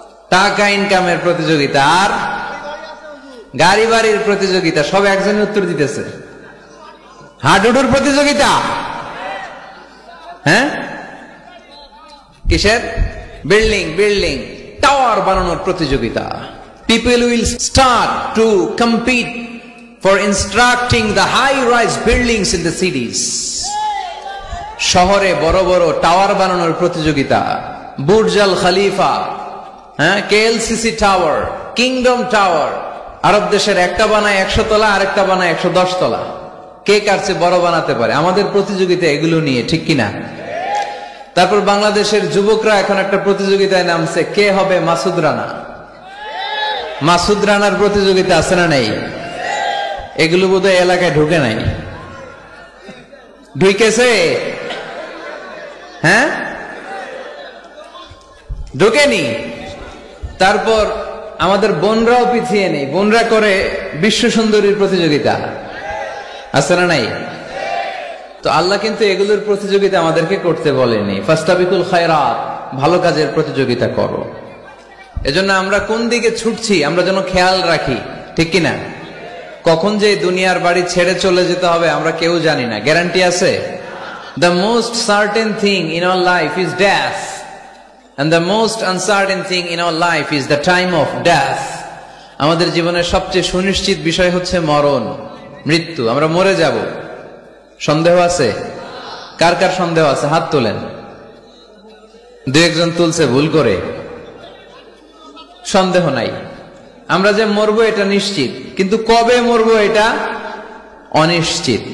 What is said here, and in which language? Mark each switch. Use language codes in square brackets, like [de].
[bn] টাকা ইনকামের প্রতিযোগিতা, আর গাড়ি বাড়ির প্রতিযোগিতা। সব একজনের উত্তর দিতেছে। হাডুডুর প্রতিযোগিতা, হ্যাঁ? কিসের? বিল্ডিং বিল্ডিং টাওয়ার বানানোর প্রতিযোগিতা। [en] People will start to compete for constructing the high-rise buildings in the cities. [bn] শহরে বড় বড় টাওয়ার বানানোর প্রতিযোগিতা। বুর্জ আল খলিফা, হ্যাঁ, কেএলসিসি টাওয়ার, কিংডম টাওয়ার। আরব দেশের একটা বানায় 100 তলা, আরেকটা বানায় 110 তলা। কে কার চেয়ে বড় বানাতে পারে? আমাদের প্রতিযোগিতা এগুলো নিয়ে, ঠিক কিনা? তারপর বাংলাদেশের যুবকরা এখন একটা প্রতিযোগিতায় নামছে, কে হবে মাসুদ রানা। মাসুদ রানার প্রতিযোগিতা আছে না নাই? এগুলো বোধহয় এলাকায় ঢুকে নাই। ঢুকেছে? হ্যাঁ, ঢুকেনি। তারপর আমাদের বোনরাও পিছিয়ে নেই, বোনরা করে বিশ্ব সুন্দরীর প্রতিযোগিতা, আছে না নাই? তো আল্লাহ কিন্তু এগুলোর প্রতিযোগিতা আমাদেরকে করতে বলেনি। [ar] ফাস্তাবিকুল খায়রাত, [bn] ভালো কাজের প্রতিযোগিতা করো। এজন্য আমরা কোন দিকে ছুটছি আমরা যেন খেয়াল রাখি, ঠিক কিনা? কখন যে দুনিয়ার বাড়ি ছেড়ে চলে যেতে হবে আমরা কেউ জানি না, গ্যারান্টি আছে? [en] The most certain thing in our life is death, and the most uncertain thing in our life is the time of death. [bn] আমাদের জীবনের সবচেয়ে সুনিশ্চিত বিষয় হচ্ছে মরণ, মৃত্যু। আমরা মরে যাব। সন্দেহ আছে? কার কার সন্দেহ আছে? হাত তোলেন। 2-1 জন তুলছে ভুল করে। সন্দেহ নাই, আমরা যে মরবো এটা নিশ্চিত, কিন্তু কবে মরবো এটা অনিশ্চিত।